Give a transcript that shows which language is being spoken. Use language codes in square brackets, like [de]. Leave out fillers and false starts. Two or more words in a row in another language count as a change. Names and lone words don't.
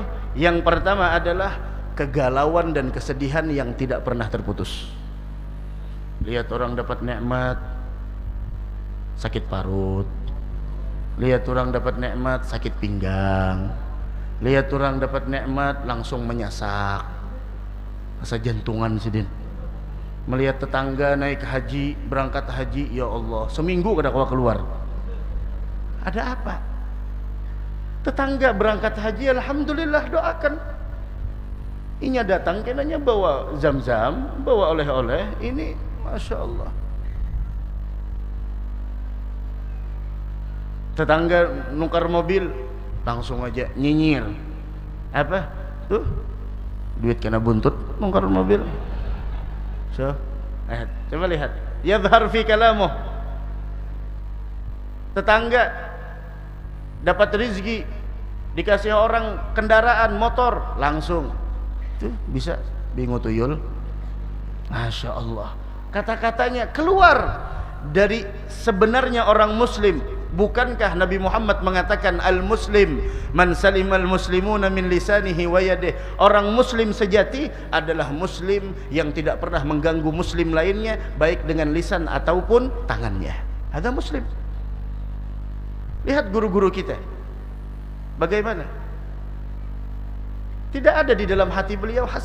[id] Yang pertama adalah kegalauan dan kesedihan yang tidak pernah terputus. Lihat orang dapat nikmat, sakit parut. Lihat orang dapat nikmat, sakit pinggang. Lihat orang dapat nikmat, langsung menyasak, [bjn] rasa jantungan sidin. Melihat tetangga naik haji, berangkat haji, ya Allah, seminggu kada keluar. [id] Ada apa? Tetangga berangkat haji, alhamdulillah, doakan. [bjn] Inya datang kenanya bawa zam-zam, bawa oleh-oleh. [id] Ini [ar] Masya Allah. [bjn] Tetangga nukar mobil, langsung aja nyinyir. [id] Apa? [bjn] Tuh, duit kena buntut nukar mobil. [id] So, coba lihat. [ar] Yadhhar fi kalamuh. [id] Tetangga dapat rezeki, dikasih orang kendaraan motor, langsung tuh bisa bingung tuyul. [ar] Masya Allah. [id] Kata-katanya keluar dari sebenarnya orang muslim. Bukankah Nabi Muhammad mengatakan [ar] al-muslim man salimal muslimuna min lisanihi wa yadihi? [id] Orang muslim sejati adalah muslim yang tidak pernah mengganggu muslim lainnya, baik dengan lisan ataupun tangannya. Ada muslim. Lihat guru-guru kita bagaimana, tidak ada di dalam hati beliau hasad.